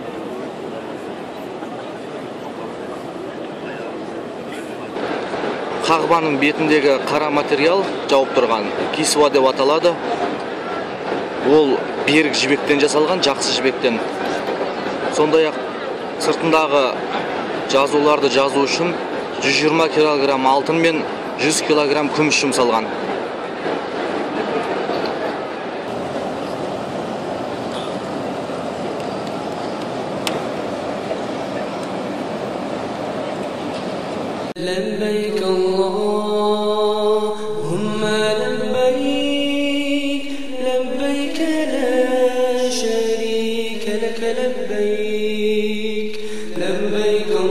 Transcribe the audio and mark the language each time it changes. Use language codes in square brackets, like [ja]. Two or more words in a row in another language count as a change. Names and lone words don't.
[kk] Қағбаның бетіндегі қара материал жауып тұрған кисва деп аталады. Ол берік жібектен жасалған, жақсы жібектен. Сондай-ақ сыртындағы жазуларды жазу үшін 120 килограмм алтын мен 100 килограмм күміс жұмсалған. [ar] لبيك اللهم لبيك لبيك لا شريك لك لبيك لبيك